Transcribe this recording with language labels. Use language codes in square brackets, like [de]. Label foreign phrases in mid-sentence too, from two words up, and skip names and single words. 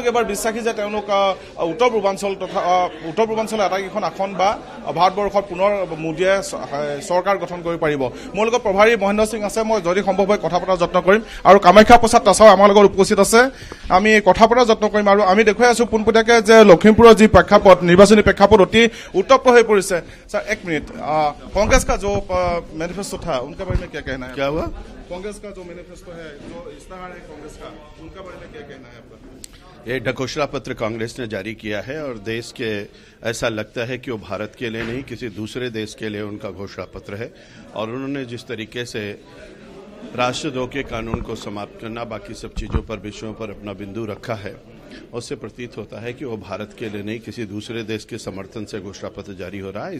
[as] এবাৰ বিশ্বাসী যে তেওঁলোক উত্তৰ পূৰ্বাঞ্চল তথা উত্তৰ পূৰ্বাঞ্চলৰ আটাইকেইখন আসন বা ভাৰতবৰ্ষত পুনৰ মোদীয়ে চৰকাৰ গঠন কৰিব পাৰিব মোৰ লগত প্ৰভাৰী মহেন্দ্ৰ সিং আছে মই যদি সম্ভৱ হয় কথা পতাৰ যত্ন কৰিম আৰু কামাখ্যা প্ৰসাদ তাছাও আমাৰ লগত উপস্থিত আছে আমি কথা পতাৰ যত্ন কৰিম আৰু আমি দেখুৱাই আছো পোনপটীয়াকৈ যে লখিমপুৰৰ যি প্ৰেক্ষাপট নিৰ্বাচনী প্ৰেক্ষাপট অতি উত্তপ্ত হৈ পৰিছে [hi] सर एक मिनट कांग्रेस का जो मैनिफेस्टो था उनके बारे में क्या कहना है क्या हुआ कांग्रेस का जो मैनिफेस्टो है जो इस्ताहार है कांग्रेस का उनके बारे में क्या कहना है आपका ये घोषणा पत्र कांग्रेस ने जारी किया है और देश के ऐसा लगता है कि वो भारत के लिए नहीं किसी दूसरे देश के लिए उनका घोषणा पत्र है और उन्होंने जिस तरीके से राष्ट्र 2 के कानून को समाप्त करना, बाकी सब चीज़ों पर विषयों पर अपना बिंदु रखा है, उससे प्रतीत होता है कि वो भारत के लिए नहीं किसी दूसरे देश के समर्थन से घोषणा पत्र जारी हो रहा है।